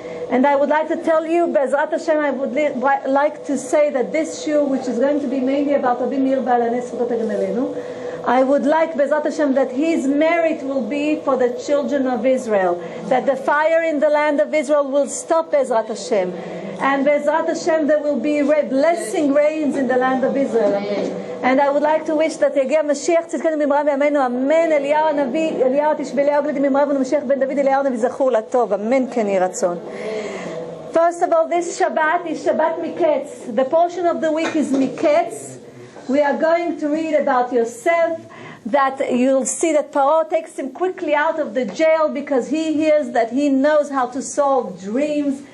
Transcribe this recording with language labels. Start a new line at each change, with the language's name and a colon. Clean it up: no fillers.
English: And I would like to tell you, Bezrat Hashem, I would like to say that this shiur, which is going to be mainly about Rabbi Meir Baal Haness, I would like, Bezrat Hashem, that his merit will be for the children of Israel. That the fire in the land of Israel will stop, Bezrat Hashem. And Bezrat Hashem, there will be blessing rains in the land of Israel. And I would like to wish that
Hebrew: יגיע משיח צדקנו במהרה בימינו, אמן. אליהו הנביא, אליהו תשבלי הגלידים במהרה ומשיח בן דוד, אליהו הנביא זכור לטוב, אמן כן יהי רצון.
English: First of all, this Shabbat is Shabbat Miketz. The portion of the week is Miketz. We are going to read about Yosef, that you'll see that Paro takes him quickly out of the jail because he hears that he knows how to solve dreams.